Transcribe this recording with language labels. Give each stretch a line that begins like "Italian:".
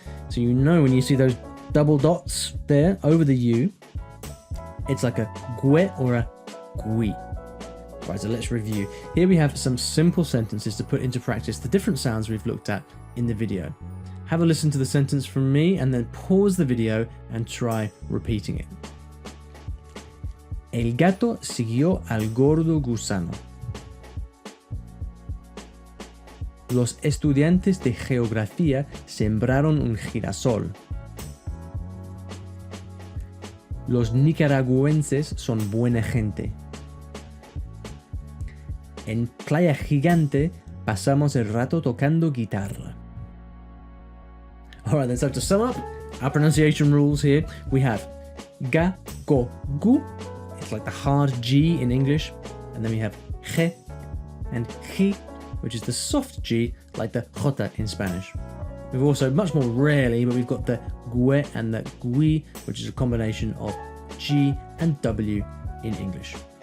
English: So you know when you see those double dots there over the U, it's like a gue or a gui. Right, so let's review. Here we have some simple sentences to put into practice the different sounds we've looked at in the video. Have a listen to the sentence from me and then pause the video and try repeating it.
Spanish: El gato siguió al gordo gusano. Los estudiantes de geografía sembraron un girasol. Los nicaragüenses son buena gente. En Playa Gigante pasamos el rato tocando guitarra.
English: Alright then, so to sum up, our pronunciation rules here, we have ga, go, gu. It's like the hard G in English. And then we have je and ji, which is the soft G, like the jota in Spanish. We've also, much more rarely, but we've got the gue and the gui, which is a combination of G and W in English.